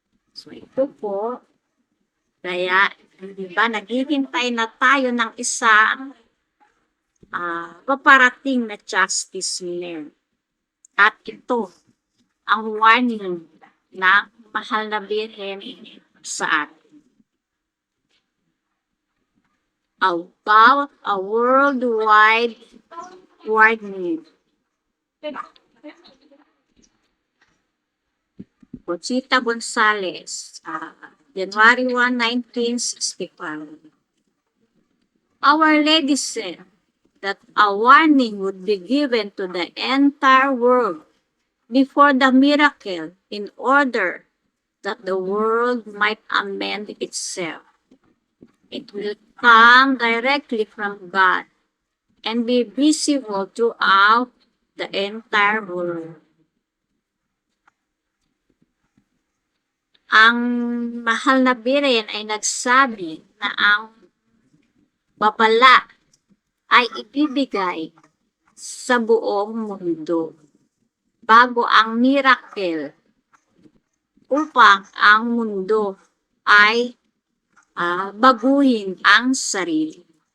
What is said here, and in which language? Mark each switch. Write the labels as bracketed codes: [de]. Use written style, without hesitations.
[tl] So ito po, kaya diba, naghihintay na tayo ng isang paparating na justice man. At ito ang warning ng mahal na Birhen sa atin. [en] About a worldwide warning. Conchita Gonzalez, January 1, 1965. Our Lady said that a warning would be given to the entire world before the miracle in order that the world might amend itself. It will come directly from God and be visible throughout the entire world. [tl] Ang mahal na Biren ay nagsabi na ang babala ay ibibigay sa buong mundo bago ang miracle upang ang mundo ay baguhin ang sarili.